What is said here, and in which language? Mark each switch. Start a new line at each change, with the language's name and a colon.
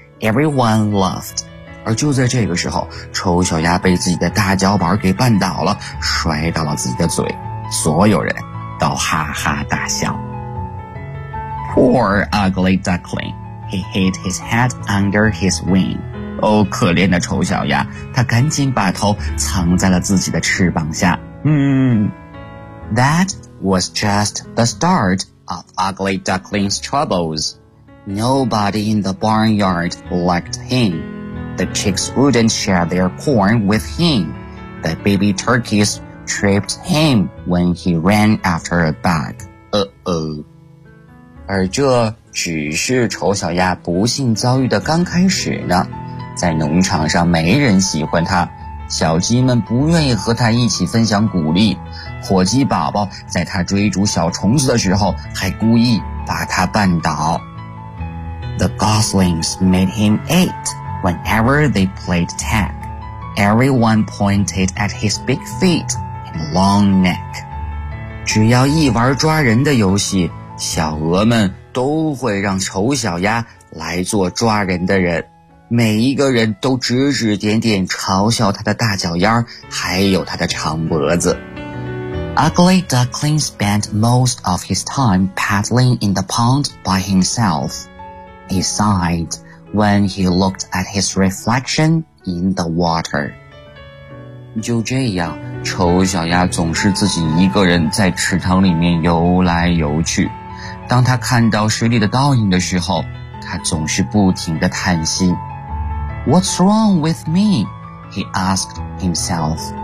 English: Everyone laughed.
Chinese: 而就在这个时候，丑小鸭被自己的大脚板给绊倒了，摔到了自己的嘴，所有人都哈哈大笑。
English: Poor ugly duckling, he hid his head under his wing.
Chinese: 哦，可怜的丑小鸭，他赶紧把头藏在了自己的翅膀下。
English: That was just the start of Ugly Duckling's troubles. Nobody in the barnyard liked him. The chicks wouldn't share their corn with him. The baby turkeys tripped him when he ran after a bug.
Chinese: 而这只是丑小鸭不幸遭遇的刚开始呢。在农场上没人喜欢它，小鸡们不愿意和它一起分享谷粒，火鸡宝宝在它追逐小虫子的时候还故意把它绊倒。
English: The goslings made him ache whenever they played tag. Everyone pointed at his big feet and long neck.
Chinese: 只要一玩抓人的游戏，小鹅们都会让丑小鸭来做抓人的人，每一个人都指指点点嘲笑他的大脚丫还有他的长脖子。
English: Ugly Duckling spent most of his time paddling in the pond by himself. He sighed when he looked at his reflection in the water.
Chinese: 就这样，丑小鸭总是自己一个人在池塘里面游来游去，当他看到水里的倒影的时候，他总是不停地叹息。
English: What's wrong with me? He asked himself.